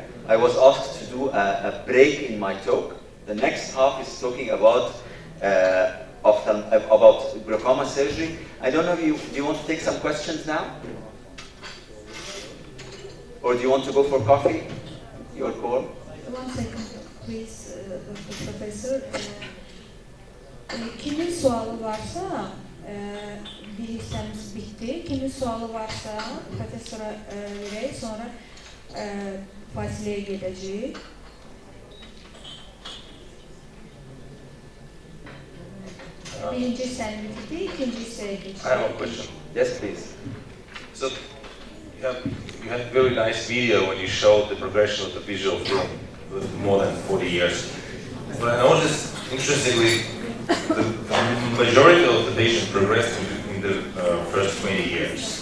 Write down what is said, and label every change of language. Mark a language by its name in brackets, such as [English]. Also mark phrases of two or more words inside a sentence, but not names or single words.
[English] I was asked to do a break in my talk. The next half is talking about glaucoma surgery. I don't know if do you want to take some questions now? Or do you want to go for coffee? Your call. 1 second, please, Professor. [Azerbaijani] Kimin sualı varsa bir hissemiz bitti. Kimin sualı varsa profesora verək, sonra fasiləyə gedəcəyik. Birinci hissəni bitirdi, ikinci hissəyə geçəcəyik. [English] I have a question. Yes, please. So, you had a very nice video when you showed the progression of the visual field with more than 40 years. But I noticed, interestingly, the majority of the patients progressed in the first 20 years.